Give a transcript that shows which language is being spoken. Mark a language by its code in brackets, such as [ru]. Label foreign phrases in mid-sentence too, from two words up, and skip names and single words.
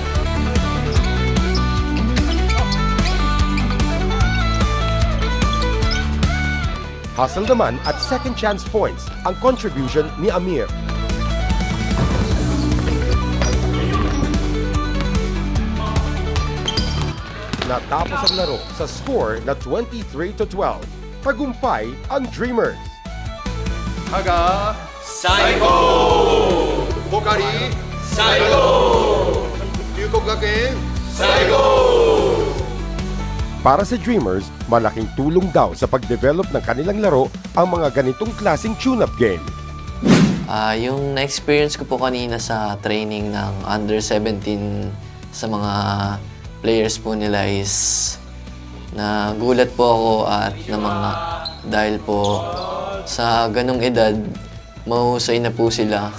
[tl] Hustle naman at [en] second chance points [tl] ang contribution ni Amir. Natapos ang laro sa score na 23-12. Tagumpay ang Dreamers. [ja] Saga! Saigo! Pocari! Saigo! Ryukoko-Gakuen! [tl] Para sa Dreamers, malaking tulong daw sa pag-develop ng kanilang laro ang mga ganitong klaseng [en] tune-up game. [tl] Yung na-experience ko po kanina sa training ng Under-17 sa mga players po nila is nagulat po ako at dahil po sa ganong edad, mahusay na po sila.